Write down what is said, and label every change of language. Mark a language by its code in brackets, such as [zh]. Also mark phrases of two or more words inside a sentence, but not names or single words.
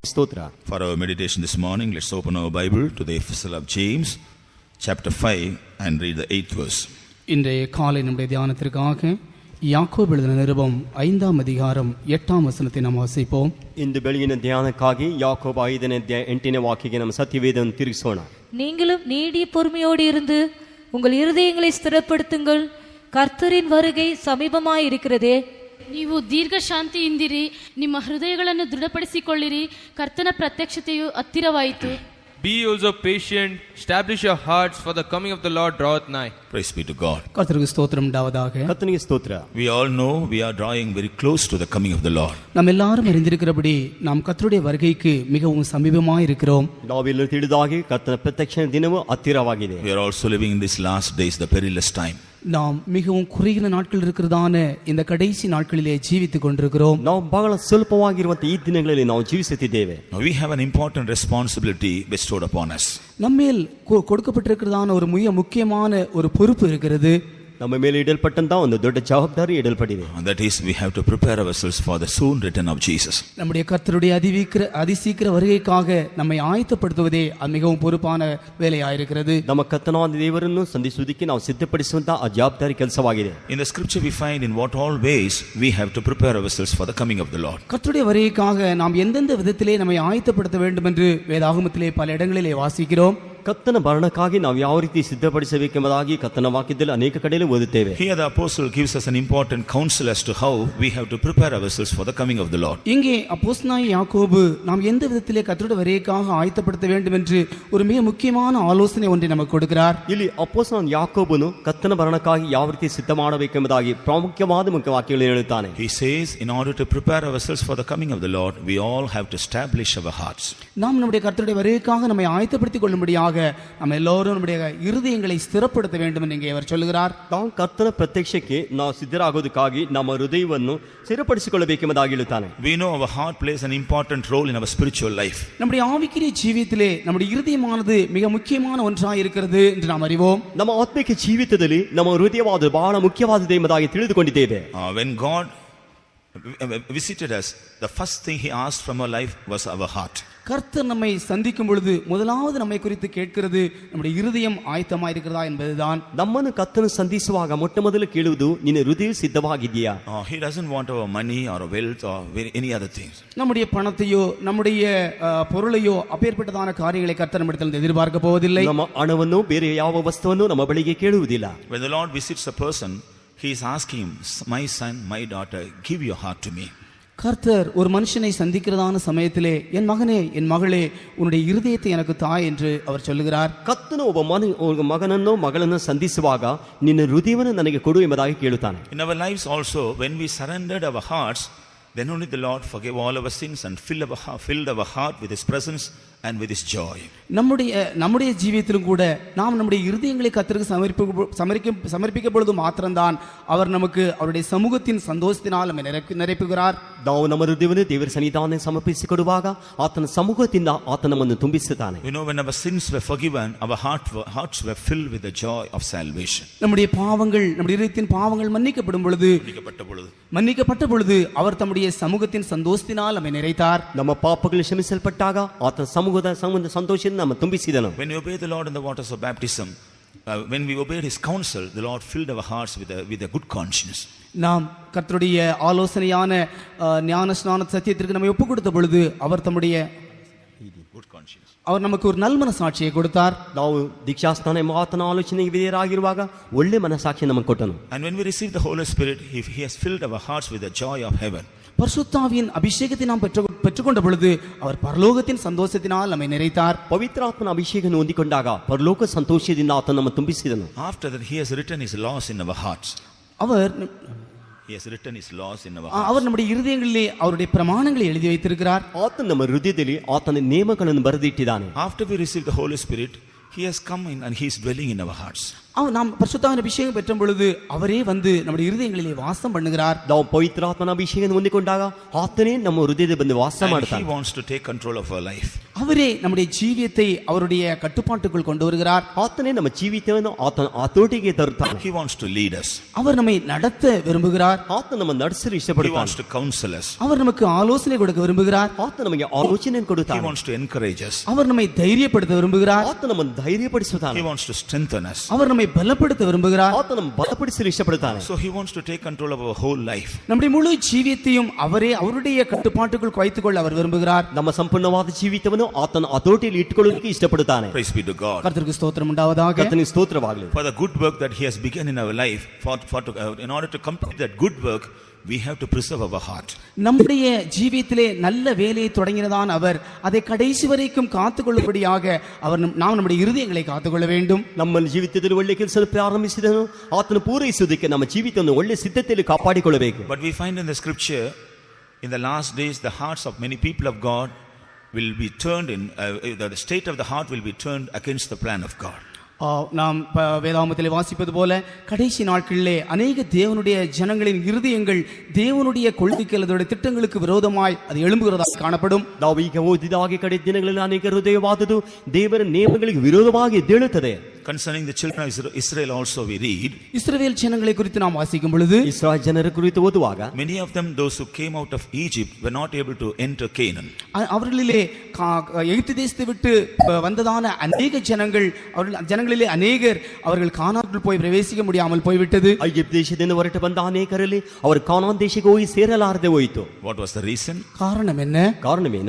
[kn] ಸ್ತೋತ್ರ. [en] For our meditation this morning, let's open our Bible to the Epistle of James, chapter 5, and read the 8th verse. [ta] இன்றைய காலை நம்முடைய தியானத்திற்காக யாக்கோபு எழுதின நிருபம் 5ஆம் அதிகாரம் 8ஆம் வசனத்தை நாம் வாசிப்போம். [kn] ಇಂದು ಬೆಳಗಿನ ಧ್ಯಾನಕ್ಕಾಗಿ ಯಾಕೋಬ 5ನೇ ಅಧ್ಯಾಯ 8ನೇ ವಾಕ್ಯಕ್ಕೆ ನಮ್ಮ ಸತ್ಯವೇದವನ್ನು ತಿರುಗಿಸೋಣ. [ta] நீங்களும் நீடிய பொறுமையோடு இருந்து உங்கள் இருதயங்களை ஸ்திரப்படுத்துங்கள், கர்த்தரின் வருகை சமீபமாய் இருக்கிறதே. [kn] ನೀವು ದೀರ್ಘ ಶಾಂತಿಯಿಂದಿರಿ, ನಿಮ್ಮ ಹೃದಯಗಳನ್ನು ದೃಢಪಡಿಸಿಕೊಳ್ಳಿರಿ, ಕರ್ತನ ಪ್ರತ್ಯಕ್ಷತೆಯು ಹತ್ತಿರವಾಯಿತು. [en] Be also patient, establish your hearts, for the coming of the Lord draweth nigh. Praise be to God. [ta] கர்த்தருக்கு ஸ்தோத்திரம் உண்டாவதாக. [kn] ಕರ್ತನಿಗೆ ಸ್ತೋತ್ರ. [en] We all know we are drawing very close to the coming of the Lord. [ta] நாம் எல்லாரும் அறிந்திருக்கிறபடி நாம் கர்த்தருடைய வருகைக்கு மிகவும் சமீபமாய் இருக்கிறோம். [kn] ನಾವೆಲ್ಲರೂ ತಿಳಿದಾಗೆ ಕರ್ತನ ಪ್ರತ್ಯಕ್ಷ ದಿನವು ಹತ್ತಿರವಾಗಿದೆ. [en] We are also living in these last days, the perilous time. [ta] நாம் மிகவும் குறுகிய நாட்கள் இருக்கிறதான இந்த கடைசி நாட்களிலே ஜீவித்துக் கொண்டிருக்கிறோம். [kn] ನಾವು ಬಹಳ ಸ್ವಲ್ಪವಾಗಿರುವಂತ ಈ ದಿನಗಳಲ್ಲಿ ನಾವು ಜೀವಿಸುತ್ತಿದ್ದೇವೆ. [en] We have an important responsibility bestowed upon us. [ta] நம்மேல் கொடுக்கப்பட்டிருக்கிறதான ஒரு மிக முக்கியமான ஒரு பொறுப்பு இருக்கிறது. [kn] ನಮ್ಮ ಮೇಲೆ ಇಡಲ್ಪಟ್ಟಂತ ಒಂದು ದೊಡ್ಡ ಜವಾಬ್ದಾರಿ ಇಡಲ್ಪಟ್ಟಿದೆ. [en] That is, we have to prepare ourselves for the soon return of Jesus. [ta] நம்முடைய கர்த்தருடைய அதிசீக்கிர வருகைக்காக நம்மை ஆயத்தப்படுத்துவதே அது மிகவும் பொறுப்பான வேலையாயிருக்கிறது. [kn] ನಮ್ಮ ಕರ್ತನಾದ ದೇವರನ್ನು ಸಂಧಿಸುವುದಕ್ಕೆ ನಾವು ಸಿದ್ಧಪಡಿಸುವಂತ ಆ ಜವಾಬ್ದಾರಿ ಕೆಲಸವಾಗಿದೆ. [en] In the scripture we find in what all ways we have to prepare ourselves for the coming of the Lord. [ta] கர்த்தருடைய வருகைக்காக நாம் எந்தெந்த விதத்திலே நம்மை ஆயத்தப்படுத்த வேண்டும் என்று வேதாகமத்திலே பல இடங்களிலே வாசிக்கிறோம். [kn] ಕರ್ತನ ಮರಣಕ್ಕಾಗಿ ನಾವು ಯಾವ ರೀತಿ ಸಿದ್ಧಪಡಿಸಬೇಕೆಂಬುದಾಗಿ ಕರ್ತನ ವಾಕ್ಯದಲ್ಲಿ ಅನೇಕ ಕಡೆಯಲ್ಲಿ ಓದುತ್ತೇವೆ. [en] Here the apostle gives us an important counsel as to how we have to prepare ourselves for the coming of the Lord. [ta] இங்கே அப்போஸ்தலனாகிய யாக்கோபு நாம் எந்த விதத்திலே கர்த்தருடைய வருகைக்காக ஆயத்தப்படுத்த வேண்டும் என்று ஒரு மிக முக்கியமான ஆலோசனை ஒன்றை நமக்கு கொடுக்கிறார். [kn] ಇಲ್ಲಿ ಅಪೊಸ್ತಲನಾದ ಯಾಕೋಬನು ಕರ್ತನ ಮರಣಕ್ಕಾಗಿ ಯಾವ ರೀತಿ ಸಿದ್ಧ ಮಾಡಬೇಕೆಂಬುದಾಗಿ ಪ್ರಾಮುಖ್ಯವಾದ ಮುಖ್ಯ ವಾಕ್ಯಗಳನ್ನು ಹೇಳುತ್ತಾನೆ. [en] He says, in order to prepare ourselves for the coming of the Lord, we all have to establish our hearts. [ta] நாம் நம்முடைய கர்த்தருடைய வருகைக்காக நம்மை ஆயத்தப்படுத்திக் கொள்ளும்படியாக நம்ம எல்லாரும் நம்முடைய இருதயங்களை ஸ்திரப்படுத்த வேண்டும் என்று இங்கே அவர் சொல்கிறார். [kn] ನಾವು ಕರ್ತನ ಪ್ರತ್ಯಕ್ಷಕ್ಕೆ ನಾವು ಸಿದ್ಧರಾಗೋದಕ್ಕಾಗಿ ನಮ್ಮ ಹೃದಯವನ್ನು ಸ್ಥಿರಪಡಿಸಿಕೊಳ್ಳಬೇಕೆಂಬುದಾಗಿ ಹೇಳುತ್ತಾನೆ. [en] We know our heart plays an important role in our spiritual life. [ta] நம்முடைய ஆவிக்குரிய ஜீவியத்திலே நம்முடைய இருதயமானது மிக முக்கியமான ஒன்றாய் இருக்கிறது என்று நாம் அறிவோம். [kn] ನಮ್ಮ ಆತ್ಮಿಕ ಜೀವಿತದಲ್ಲಿ ನಮ್ಮ ಹೃದಯವಾದ ಬಹಳ ಮುಖ್ಯವಾದದ್ದು ಎಂಬುದಾಗಿ ತಿಳಿದುಕೊಂಡಿದ್ದೇವೆ. [en] When God visited us, the first thing he asked from our life was our heart. [ta] கர்த்தர் நம்மை சந்திக்கும் பொழுது முதலாவது நம்மை குறித்து கேட்கிறது நம்முடைய இருதயம் ஆயத்தமாக இருக்கிறதா என்பதுதான். [kn] ನಮ್ಮನ್ನು ಕರ್ತನು ಸಂಧಿಸುವಾಗ ಮೊಟ್ಟ ಮೊದಲು ಕೇಳುವುದು ನಿನ್ನ ಹೃದಯ ಸಿದ್ಧವಾಗಿದೆಯಾ. [en] He doesn't want our money or wealth or any other things. [ta] நம்முடைய பணத்தையோ நம்முடைய பொருளையோ அப்பேற்பட்டதான காரியங்களை கர்த்தர் நம்மிடத்தில் எதிர்பார்க்க போவதில்லை. [kn] ನಮ್ಮ ಹಣವನ್ನು ಬೇರೆ ಯಾವ ವಸ್ತುವನ್ನು ನಮ್ಮ ಬಳಿಗೆ ಕೇಳುವುದಿಲ್ಲ. [en] When the Lord visits a person, he is asking him, my son, my daughter, give your heart to me. [ta] கர்த்தர் ஒரு மனுஷனை சந்திக்கிறதான சமயத்திலே என் மகனே என் மகளே உன்னுடைய இருதயத்தை எனக்கு தாய் என்று அவர் சொல்லுகிறார். [kn] ಕರ್ತನು ಒಬ್ಬ ಮಗನನ್ನು ಮಗಳನ್ನು ಸಂಧಿಸುವಾಗ ನಿನ್ನ ಹೃದಯವನ್ನು ನನಗೆ ಕೊಡು ಎಂಬುದಾಗಿ ಕೇಳುತ್ತಾನೆ. [en] In our lives also, when we surrendered our hearts, then only the Lord forgave all our sins and filled our heart with his presence and with his joy. [ta] நம்முடைய ஜீவியத்திலும் கூட நாம் நம்முடைய இருதயங்களை கர்த்தருக்கு சமர்ப்பிக்கும் பொழுது மாத்திரம்தான் அவர் நமக்கு அவருடைய சமூகத்தின் சந்தோஷத்தினால் நம்மை நிரப்புகிறார். [kn] ನಾವು ನಮ್ಮ ಹೃದಯವನ್ನು ದೇವರ ಸನ್ನಿಧಾನಕ್ಕೆ ಸಮರ್ಪಿಸಿಕೊಡುವಾಗ ಆತನ ಸಮ್ಮುಖದಿಂದ ಆತ ನಮ್ಮನ್ನು ತುಂಬಿಸುತ್ತಾನೆ. [en] You know, when our sins were forgiven, our hearts were filled with the joy of salvation. [ta] நம்முடைய பாவங்கள் நம்முடைய இதயத்தின் பாவங்கள் மன்னிக்கப்பட்ட பொழுது அவர் தம்முடைய சமூகத்தின் சந்தோஷத்தினால் நம்மை நிறைத்தார். [kn] ನಮ್ಮ ಪಾಪಗಳು ಕ್ಷಮಿಸಲ್ಪಟ್ಟಾಗ ಆತನ ಸಮೂಹದ ಸಂತೋಷದಿಂದ ನಮ್ಮ ತುಂಬಿಸಿದನು. [en] When we obey the Lord in the waters of baptism, when we obeyed his counsel, the Lord filled our hearts with a good conscience. [ta] நாம் கர்த்தருடைய ஆலோசனையான ஞான ஸ்நான சத்தியத்திற்கு நம்மை ஒப்புக் கொடுத்த பொழுது அவர் தம்முடைய அவர் நமக்கு ஒரு நல் மனசாட்சியை கொடுத்தார். [kn] ನಾವು ದೀಕ್ಷಾಸ್ನಾನ ಆತನ ಆಲೋಚನೆಗೆ ವಿಧೇಯರಾಗಿರುವಾಗ ಒಳ್ಳೆ ಮನಸಾಕ್ಷಿ ನಮಗೆ ಕೊಟ್ಟನು. [en] And when we receive the Holy Spirit, he has filled our hearts with the joy of heaven. [ta] பரிசுத்தாவியின் அபிஷேகத்தை நாம் பெற்றுக்கொண்ட பொழுது அவர் பரலோகத்தின் சந்தோஷத்தினால் நம்மை நிறைத்தார். [kn] ಪವಿತ್ರಾತ್ಮನ ಅಭಿಷೇಕವನ್ನು ಹೊಂದಿಕೊಂಡಾಗ ಪರಲೋಕ ಸಂತೋಷದಿಂದ ಆತನು ನಮ್ಮ ತುಂಬಿಸಿದನು. [en] After that he has written his laws in our hearts. He has written his laws in our hearts. [ta] அவர் நம்முடைய இருதயங்களிலே அவருடைய பிரமாணங்களை எழுதி வைத்திருக்கிறார். [kn] ಆತನು ನಮ್ಮ ಹೃದಯದಲ್ಲಿ ಆತನ ನಿಯಮಗಳನ್ನು ಬರೆದಿಟ್ಟಿದ್ದಾನೆ. [en] After we receive the Holy Spirit, he has come in and he is dwelling in our hearts. [ta] நாம் பரிசுத்தாவின் அபிஷேகம் பெற்றும் பொழுது அவரே வந்து நம்முடைய இருதயங்களிலே வாசம் பண்ணுகிறார். [kn] ನಾವು ಪವಿತ್ರಾತ್ಮನ ಅಭಿಷೇಕವನ್ನು ಹೊಂದಿಕೊಂಡಾಗ ಆತನೇ ನಮ್ಮ ಹೃದಯದಲ್ಲಿ ಬಂದು ವಾಸ [en] And [kn] ಮಾಡ್ತಾನೆ. [en] he wants to take control of our life. [ta] அவரே நம்முடைய ஜீவியத்தை அவருடைய கட்டுப்பாட்டுக்குள் கொண்டு வருகிறார். [kn] ಆತನೇ ನಮ್ಮ ಜೀವಿತವನ್ನು ಆತನ ಹತೋಟಿಗೆ ತರುತ್ತಾನೆ. [en] He wants to lead us. [ta] அவர் நம்மை நடத்த விரும்புகிறார். [kn] ಆತ ನಮ್ಮ ನಡೆಸಲು [en] He wants [kn] ಇಷ್ಟಪಡುತ್ತಾನೆ. [en] to counsel us. [ta] அவர் நமக்கு ஆலோசனை கொடுக்க விரும்புகிறார். [kn] ಆತ ನಮಗೆ ಆಲೋಚನೆಯನ್ನು [en] He [kn] ಕೊಡುತ್ತಾನೆ. [en] wants to encourage us. [ta] அவர் நம்மை தைரியப்படுத்த விரும்புகிறார். [kn] ಆತ ನಮ್ಮನ್ನು ಧೈರ್ಯಪಡಿಸುತ್ತಾನೆ. [en] He wants to strengthen us. [ta] அவர் நம்மை பலப்படுத்த விரும்புகிறார். [kn] ಆತ ನಮ್ಮ ಬಲಪಡಿಸಲು ಇಷ್ಟಪಡುತ್ತಾನೆ. [en] So he wants to take control of our whole life. [ta] நம்முடைய முழு ஜீவியத்தையும் அவரே அவருடைய கட்டுப்பாட்டுக்குள் வைத்துக்கொள்ள அவர் விரும்புகிறார். [kn] ನಮ್ಮ ಸಂಪೂರ್ಣವಾದ ಜೀವಿತವನ್ನು ಆತನ ಹತೋಟಿಯಲ್ಲಿ ಇಟ್ಟುಕೊಳ್ಳೋದಕ್ಕೆ ಇಷ್ಟಪಡುತ್ತಾನೆ. [en] Praise be to God. [ta] கர்த்தருக்கு ஸ்தோத்திரம் உண்டாவதாக. [kn] ಕರ್ತನಿಗೆ ಸ್ತೋತ್ರವಾಗಲಿ. [en] For the good work that he has begun in our life, in order to complete that good work, we have to preserve our heart. [ta] நம்முடைய ஜீவியத்திலே நல்ல வேலையை தொடங்கினதான் அவர் அதை கடைசி வரைக்கும் காத்துக்கொள்ளும்படியாக அவர் நாம் நம்முடைய இருதயங்களை காத்துக்கொள்ள வேண்டும். [kn] ನಮ್ಮ ಜೀವಿತದಲ್ಲಿ ಒಳ್ಳೆ ಕೆಲಸ ಪ್ರಾರಂಭಿಸಿದನು ಆತನ ಪೂರೈಸುವುದಕ್ಕೆ ನಮ್ಮ ಜೀವಿತವನ್ನು ಒಳ್ಳೆ ಸಿದ್ಧತೆಯಲ್ಲಿ ಕಾಪಾಡಿಕೊಳ್ಳಬೇಕು. [en] But we find in the scripture, in the last days, the hearts of many people of God will be turned the state of the heart will be turned against the plan of God. [ta] நாம் வேதாகமத்திலே வாசிப்பது போல கடைசி நாட்களிலே அநேக தேவனுடைய ஜனங்களின் இருதயங்கள் தேவனுடைய கொள்கைக்கு அல்லது திட்டங்களுக்கு விரோதமாய் அது எழும்புகிறதாக காணப்படும். [kn] ನಾವು ಈಗ ಓದಿದ ಹಾಗೆ ಕಡೆ ದಿನಗಳಲ್ಲಿ ಅನೇಕ ಹೃದಯವಾದುದು ದೇವರ ನಿಯಮಗಳಿಗೆ ವಿರೋಧವಾಗಿ ಎದ್ದೇಳುತ್ತದೆ. [en] Concerning the children of Israel also we read, [ta] இஸ்ரவேல் ஜனங்களை குறித்து நாம் வாசிக்கும் பொழுது [kn] ಇಸ್ರಾಯೇಲ್ ಜನರ ಕುರಿತು ಓದುವಾಗ [en] many of them, those who came out of Egypt, were not able to enter Canaan. [ta] அவர்களிலே எகிப்து தேசத்தை விட்டு வந்ததான அநேக ஜனங்களிலே அநேகர் அவர்கள் கானானுக்குள் போய் பிரவேசிக்க முடியாமல் போய்விட்டது. [kn] ಐಗುಪ್ತ ದೇಶದಿಂದ ಹೊರಟು ಬಂದ ಅನೇಕರಲ್ಲಿ ಅವರು ಕಾನಾನ್ ದೇಶಕ್ಕೆ ಹೋಗಿ ಸೇರಲಾರದೆ ಹೋಯಿತು. [en] What was the reason? [ta] காரணம் என்ன? [kn] ಕಾರಣವೇನು?